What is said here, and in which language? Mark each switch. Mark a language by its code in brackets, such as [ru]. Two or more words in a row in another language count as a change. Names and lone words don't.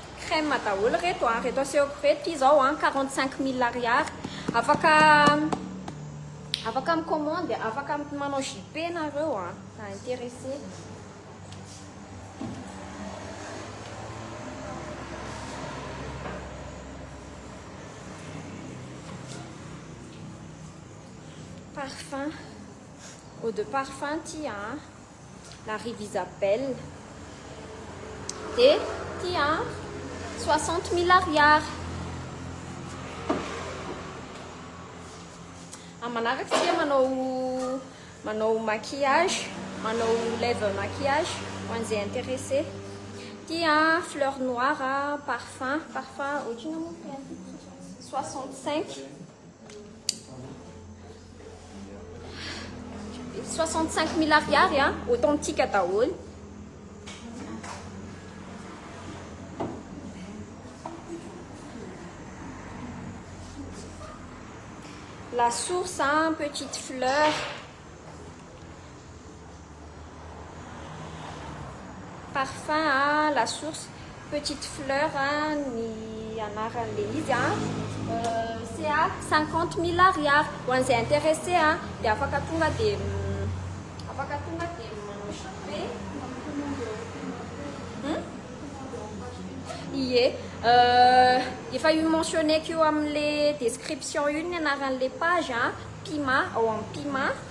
[mg] crème daholo reto asehoko reto izao 45 000 ariary afaka micommande afaka manao JP nareo na intéressé. [fr] Parfum, eau de parfum tia la rive Isabelle et tia 60 000 ariary. [mg] Manaraka tia manao maquillage, manao [fr] lèvre maquillage [mg] ho an'izay intéressé. Tia fleur noire parfum ohatriny 65 000 ariary authentique daholo. La source petite fleur parfum la source petite fleur ni anarany le izy [fr] c'est à [mg] 50 000 ariary ho an'izay intéressé de afaka tonga de manao JP. Ie efa io mentionné io amin'le description io ny anaran'le page Pima ao amin'ny Pima.